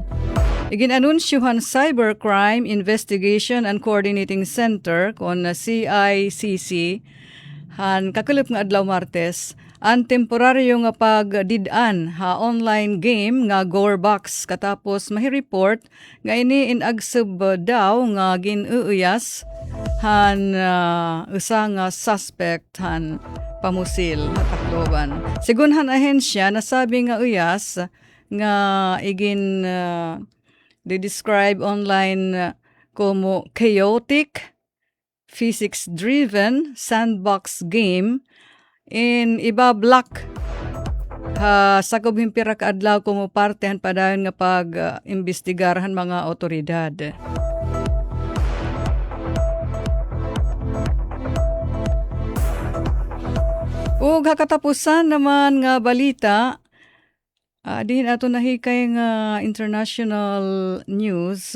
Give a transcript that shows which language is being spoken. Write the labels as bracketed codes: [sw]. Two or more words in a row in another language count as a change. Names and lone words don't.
[war] Igin anunsyohan Cybercrime Investigation and Coordinating Center kon CICC han kakulip nga adlaw Martes ang temporaryo nga pagdidan ha online game nga Gorebox katapos mahi-report nga ini inagsub daw nga ginuuyas han usa nga suspect han pamusil Tacloban. Sigunhan ahensya nasabi nga uyas nga igin de-describe online como [en] chaotic, physics-driven sandbox game [war] in iba-block sa kubhimpira ka adlaw como partehan padayon nga pag-imbestigarhan mga otoridad. Ug kakatapusan naman nga balita, din ato nahikay nga [en] international news.